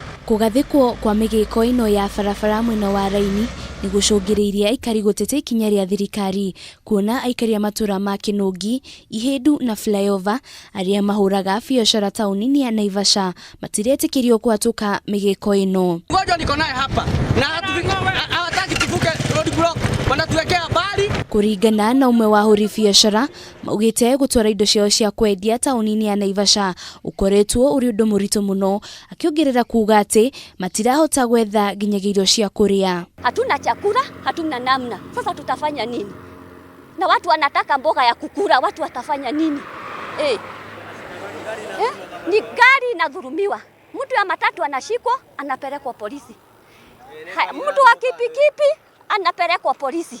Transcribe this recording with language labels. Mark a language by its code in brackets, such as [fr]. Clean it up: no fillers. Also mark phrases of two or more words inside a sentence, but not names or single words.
[ki] Kugathikwo kwa migiko ino ya barabara mwena wa Raini ni gucungiriirie aikari gutete ikinya ria thirikari kuona aikari matura ma Kinungi, Ihindu na Flyover aria mahuraga biashara tauni-ini ya Naivasha matiretikirio kuhatuka migiko ino. [sw] Ngoja niko naye hapa na hawataki tuvuke [en] road block, [sw] wanatuwekea bali. [ki] Kuringana na umwe wa ahuri biashara maugite gutwara indo ciao cia kwendia tauni-ini ya Naivasha ukoretwo uri undu murito muno, akiongerera kuuga ati matirahota gwetha nginyagia irio cia kuria. [sw] Hatuna chakula, hatuna namna. Sasa tutafanya nini? Na watu wanataka mboga ya kukula, watu watafanya nini? Ni gari inadhulumiwa. Mtu ya matatu anashikwa, anapelekwa polisi. Mtu wa kipikipi anapelekwa polisi.